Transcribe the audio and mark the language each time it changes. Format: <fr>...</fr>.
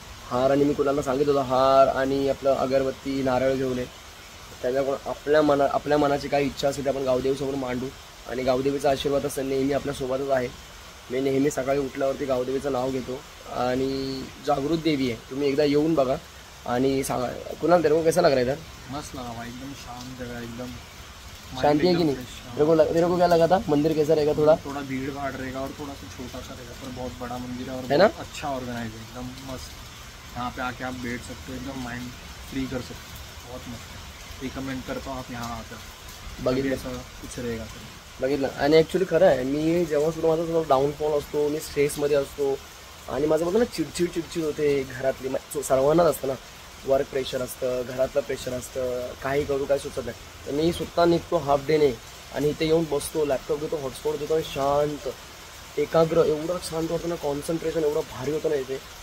<mr>हार आणि मी कुणाला सांगितलं होतं हार आणि आपलं अगरबत्ती नारळ घेऊन ये. त्याच्याकडून आपल्या मनाची काही इच्छा असेल ते आपण गावदेवीसमोर मांडू. आणि गावदेवीचा आशीर्वाद असं नेहमी आपल्यासोबतच आहे. मी नेहमी सकाळी उठल्यावरती गावदेवीचं नाव घेतो. आणि जागृत देवी आहे, तुम्ही एकदा येऊन बघा आणि सांगा.</mr> <hi>कुणाल तेरे को कैसा लग रहा है इधर? मस्त लगा भाई, एकदम शांत जगह, एकदम शांति है कि नहीं? तेरे को क्या लगा था मंदिर कैसा रहेगा? थोड़ा भीड़ भाड़ रहेगा और थोड़ा सा छोटा सा रहेगा, पर बहुत बड़ा मंदिर है और है ना? अच्छा ऑर्गेनाइज है, एकदम मस्त. यहाँ पे आके आप बैठ सकते हो, एकदम माइंड फ्री कर सकते हो. बहुत मस्त है, रिकमेंड करता हूँ आप यहाँ आकर.</hi> <mr>बघितलं</mr> <hi>ऐसा कुछ रहेगा तर</hi> <mr>बघितलं. आणि ॲक्च्युली खरं आहे, मी जेव्हा सुद्धा माझा थोडा डाऊनफॉल असतो, मी स्ट्रेसमध्ये असतो आणि माझं बघा ना चिडचिड होते घरातली. सर्वांनाच असतं ना, वर्क प्रेशर असतं, घरातलं प्रेशर असतं, काही करू काय सुचत नाही. तर मी स्वतः निघतो हाफ डेने आणि इथे येऊन बसतो, लॅपटॉप घेतो, हॉटस्पॉट देतो आणि शांत एकाग्र, एवढं शांत होतं ना, कॉन्सन्ट्रेशन एवढं भारी होतं ना इथे.</mr>